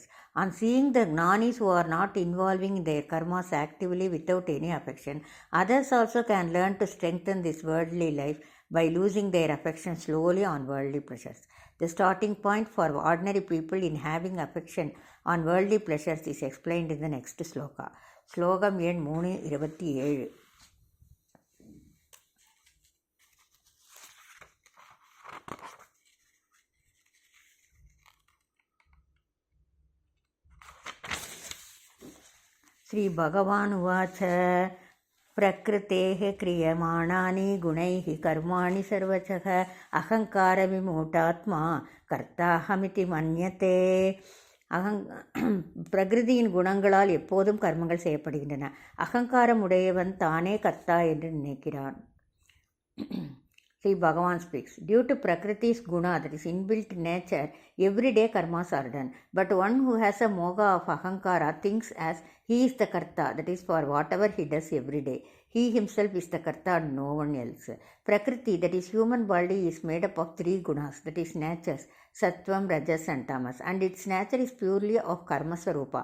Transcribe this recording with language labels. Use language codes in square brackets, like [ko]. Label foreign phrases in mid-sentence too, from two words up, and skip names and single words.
[en] On seeing the Jnanis who are not involving their karmas actively without any affection, others also can learn to strengthen this worldly life by losing their affection slowly on worldly pleasures. The starting point for ordinary people in having affection on worldly pleasures is explained in the next sloka. [ta] ஸ்லோகம் எண் 327. [sa] श्री भगवान् उवाच प्रकृतेः क्रियमाणानि गुणैः कर्माणि सर्वशः अहङ्कारविमूढात्मा कर्ताहमिति मन्यते. [ta] பிரகிருதியின் குணங்களால் எப்போதும் கர்மங்கள் செய்யப்படுகின்றன. அகங்காரம் உடையவன் தானே கர்த்தா என்று நினைக்கிறான். [en] Sri Bhagavan speaks, due to Prakriti's guna, that is inbuilt nature, every day karmas are done. But one who has a moga of ahankara thinks as he is the karta, that is for whatever he does every day. He himself is the karta and no one else. Prakriti, that is human body, is made up of 3 gunas, that is natures, [sa] सत्त्वम्, रजस् [en] and tamas, and its nature is purely of [sa] कर्म स्वरूप.